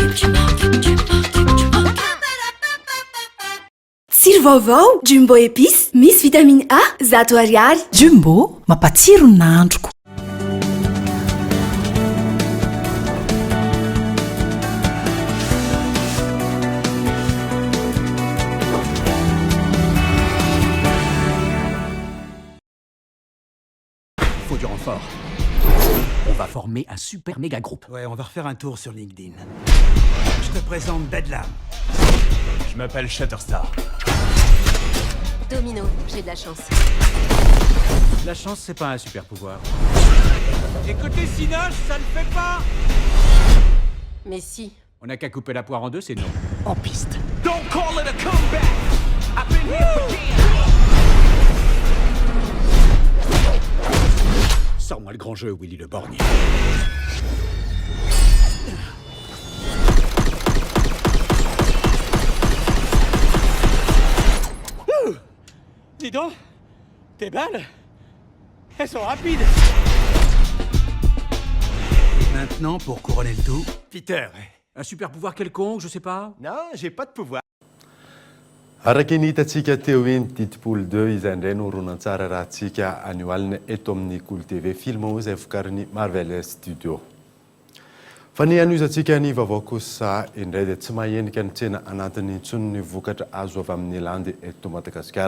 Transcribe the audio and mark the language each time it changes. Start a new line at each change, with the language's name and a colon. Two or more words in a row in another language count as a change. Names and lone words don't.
Malagasy: Tsiro vaovao, Jumbo épice, Misy vitamine A, 100 ariary. Jumbo, mampatsiro ny nahandroko.
French: Faut du renfort. On va former un super méga groupe. Ouais, on va refaire un tour sur LinkedIn. Je te présente Bedlam. Je m'appelle Shatterstar. Domino, j'ai de la chance. La chance, c'est pas un super pouvoir. Et côté Cinoche, ça ne fait pas. Mais si. On n'a qu'à couper la poire en deux, c'est non. En piste.
English: Don't call it a comeback. I've been here again.
French: Sors-moi le grand jeu, Willy le Borgne. Dis donc, tes balles, elles sont rapides. Maintenant, pour couronner le tout, Peter, un super pouvoir quelconque, je sais pas. Non, j'ai pas de pouvoir.
Malagasy: Araka ny hitantsika teo iny titipolo 2 izay indray no horonan-tsara raha tsika anio alina eto amin'ny Cool TV film izay vokarin'ny Marvel Studio. Fa ny anoizantsika ny vaovao kosa indray dia tsy mahenika ny tsena anatin'ny intsony ny vokatra azo avy amin'ny landy eto Madagasikara.